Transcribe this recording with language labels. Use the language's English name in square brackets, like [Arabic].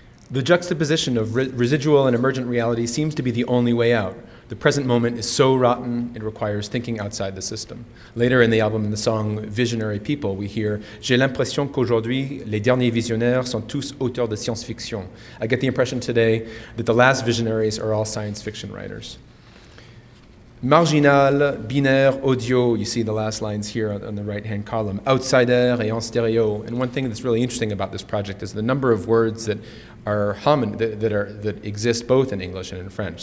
[English] The juxtaposition of residual and emergent reality seems to be the only way out. The present moment is so rotten, it requires thinking outside the system. Later in the album, in the song Visionary People, we hear [French] J'ai l'impression qu'aujourd'hui, les derniers visionnaires sont tous auteurs de science-fiction. [English] I get the impression today that the last visionaries are all science fiction writers. [French] Marginal, binaire, audio, [English] you see the last lines here on the right-hand column, outsider [French] et en stéréo. [English] And one thing that's really interesting about this project is the number of words that are that exist both in English and in French.